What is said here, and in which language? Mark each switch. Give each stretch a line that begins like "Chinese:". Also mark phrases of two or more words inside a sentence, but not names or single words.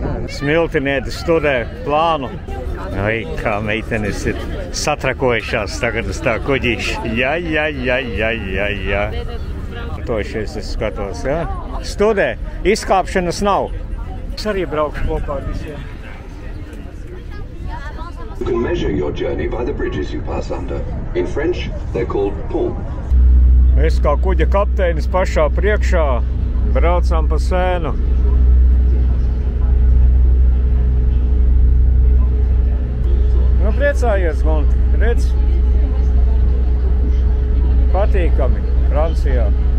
Latvian: Smiltinietis studē plānu. Ai, kā meitenes ir satrakojušās tagad uz tā kuģīša. Jā. To šies es skatos, jā? Studē, izkāpšanas nav. Es arī braukšu kopā ar visiem.
English: You can measure your journey by the bridges you pass under. In French, they're called ponts.
Latvian: Es kā kuģa kapteinis pašā priekšā braucam pa Sēnu. Nu, priecājies, Gunti, redz? Patīkami Francijā.